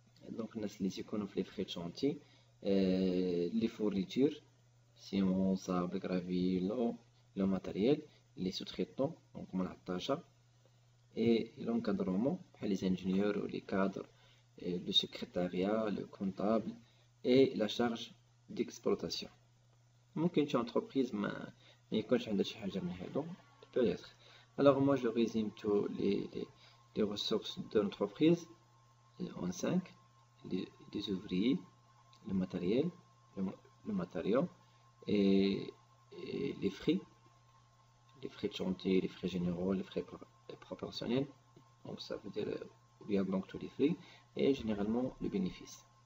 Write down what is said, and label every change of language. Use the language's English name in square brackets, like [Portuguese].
[French] donc les icônes les frais de chantier, les fournitures, ciment, sable, gravier, le matériel, les sous-traitants, donc et l'encadrement, les ingénieurs ou les cadres, le secrétariat, le comptable et la charge d'exploitation. [Arabic] ممكن شي entreprise ما يكونش عندها شي حاجة من هادو [French] peut-être. Alors moi je résume tous les ressources de l'entreprise en 5: les ouvriers, le matériel, le matériau et les frais de chantier, les frais généraux, les frais proportionnels, donc ça veut dire bien donc tous les frais, et généralement le bénéfice.